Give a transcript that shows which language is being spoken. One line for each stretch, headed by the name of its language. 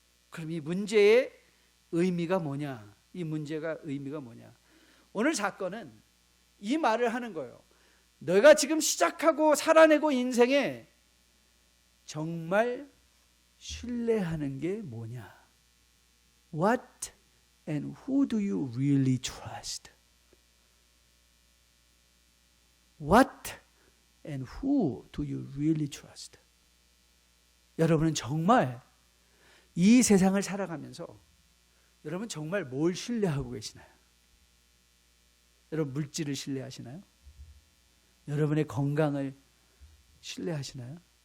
Korean: 그럼 이 문제의 의미가 뭐냐? 이 문제가 의미가 뭐냐? 오늘 사건은 이 말을 하는 거예요. 너가 지금 시작하고 살아내고 인생에 정말 신뢰하는 게 뭐냐?
English: What and who do you really trust? What and who do you really trust?
Korean: 여러분은 정말 이 세상을 살아가면서 여러분 정말 뭘 신뢰하고 계시나요? 여러분 물질을 신뢰하시나요? 여러분의 건강을 신뢰하시나요?